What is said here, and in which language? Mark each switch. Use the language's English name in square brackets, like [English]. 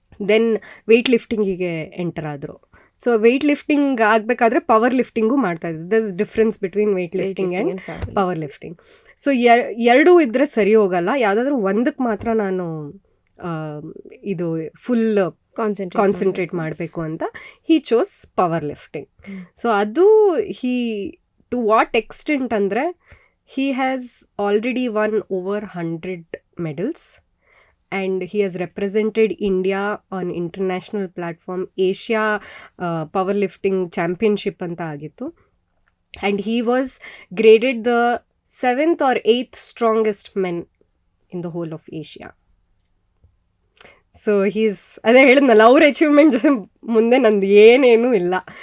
[Kannada] Then weight ಲಿಫ್ಟಿಂಗಿಗೆ enter ಆದರು. So weight lifting ಆಗಬೇಕಾದ್ರೆ power lifting ಮಾಡ್ತಾಯಿದ್ರು. [English] Thus difference between weight lifting and power lifting. [Kannada] So ಎರಡೂ ಇದ್ದರೆ ಸರಿ ಹೋಗಲ್ಲ, ಯಾವುದಾದ್ರೂ ಒಂದಕ್ಕೆ ಮಾತ್ರ ನಾನು ಇದು ಫುಲ್ ಕಾನ್ಸಂಟ್ರೇಟ್ ಮಾಡಬೇಕು ಅಂತ [English] He chose power lifting. So ಅದು to what extent ಅಂದರೆ he has already won over 100 medals and he has represented India on international platform. Asia powerlifting championship [Kannada] anta agittu, [English] and he was graded the 7th or 8th strongest men in the whole of Asia. [Kannada] So ಅದೇ ಹೇಳಿದ್ನಲ್ಲ, ಅವ್ರ achievement ಮುಂದೆ ನಂದು ಏನೇನೂ ಇಲ್ಲ.